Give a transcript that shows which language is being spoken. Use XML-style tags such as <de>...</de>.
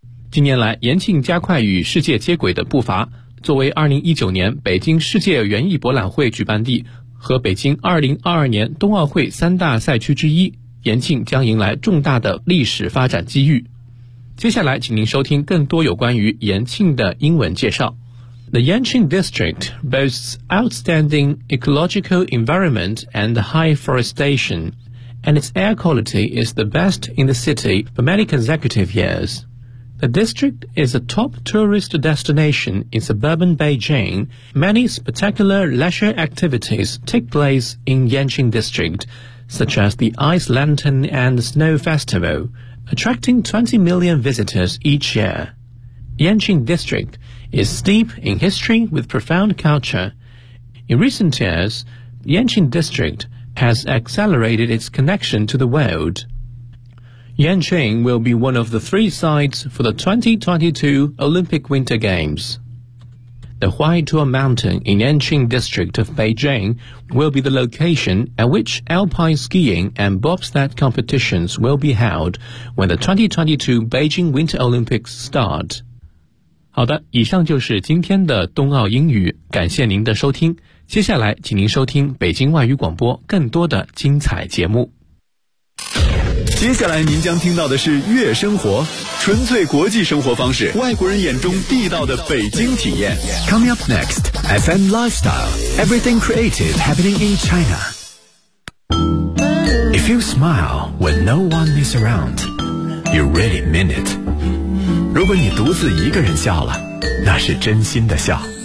<zh>近年来，延庆加快与世界接轨的步伐，作为2019年北京世界园艺博览会举办地和北京2022年冬奥会三大赛区之一，延庆将迎来重大的历史发展机遇。接下来请您收听更多有关于延庆的英文介绍。</zh> <en>The Yanqing District boasts outstanding ecological environment and high forestation, and its air quality is the best in the city for many consecutive years. The district is a top tourist destination in suburban Beijing. Many spectacular leisure activities take place in Yanqing District, such as the Ice Lantern and Snow Festival,attracting 20 million visitors each year. Yanqing District is steep in history with profound culture. In recent years, Yanqing District has accelerated its connection to the world. Yanqing will be one of the 3 sites for the 2022 Olympic Winter Games. The Huaituo Mountain in Yanqing District of Beijing will be the location at which alpine skiing and bobsled competitions will be held when the 2022 Beijing Winter Olympics start.</en> <zh>好的，以上就是今天的冬奥英语，感谢您的收听。接下来请您收听北京外语广播更多的精彩节目。接下来您将听到的是悦生活，纯粹国际生活方式，外国人眼中地道的北京体验。</zh> <en>Coming up next, FM Lifestyle, Everything Creative Happening in China. If you smile when no one is around, you really mean it.</en> <zh>如果你独自一个人笑了，那是真心的笑。</zh>